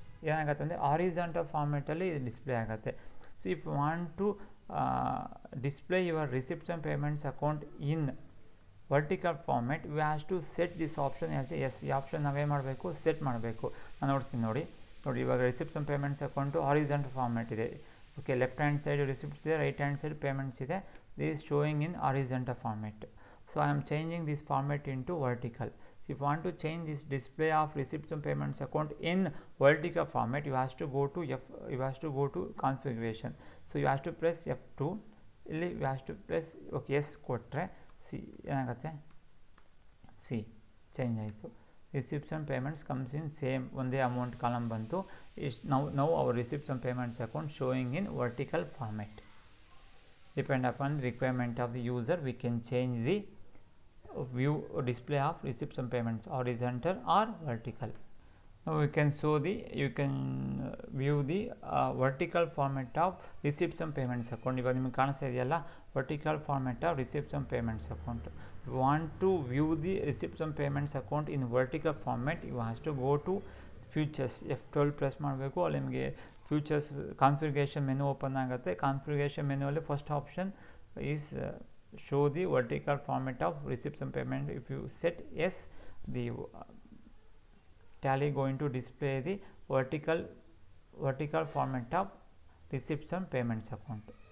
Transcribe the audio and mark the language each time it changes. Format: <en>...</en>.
<kn>ಏನಾಗುತ್ತೆ ಅಂದರೆ ಹಾರಿಜಾಂಟಲ್ ಫಾರ್ಮೆಟಲ್ಲಿ ಇದು ಡಿಸ್ಪ್ಲೇ ಆಗುತ್ತೆ.</kn> <en>So if you want to display your receipts and payments account in vertical format, we has to set this option as yes.</en> <kn>ಈ option ನಾವೇನು ಮಾಡಬೇಕು, set ಮಾಡಬೇಕು. ನಾನು ನೋಡ್ತೀನಿ ನೋಡಿ ಇವಾಗ receipts and payments account horizontal format ಇದೆ. Okay, left hand side receipts ಇದೆ, ರೈಟ್ ಹ್ಯಾಂಡ್ ಸೈಡ್ ಪೇಮೆಂಟ್ಸ್ ಇದೆ.</kn> <en>This is showing in horizontal format. So I am changing this format into vertical. So if you want to change this display of receipts and payments account in vertical format, you have to go to configuration. So you have to press F2. ಇಲ್ಲಿ you have to press okay yes</en> <kn>ಕೊಟ್ಟರೆ ಏನಾಗುತ್ತೆ, change ಆಯಿತು.</kn> <en>receipts and payments comes in same</en> <kn>ಒಂದೇ amount column ಬಂತು.</kn> <en>now our receipts and payments account showing in vertical format. Depend upon the requirement of the user, we can change the view or display of receipts and payments horizontal or vertical. Now you can view the vertical format of receipts and payments account.</en> <kn>ಇವಾಗ ನಿಮಗೆ ಕಾಣಿಸ್ತಾ ಇದೆಯಲ್ಲ</kn> <en>vertical format of receipts and payments account. You want to view the receipts and payments account in vertical format, you have to go to futures, F12</en> <kn>press ಮಾಡಬೇಕು. ಅಲ್ಲಿ ನಿಮಗೆ futures configuration menu open ಆಗುತ್ತೆ. Configuration ಮೆನುವಲ್ಲಿ</kn> <en>First option is show the vertical format of receipts and payment. If you set yes, the Tally going to display the vertical format of receipts and payments account.</en>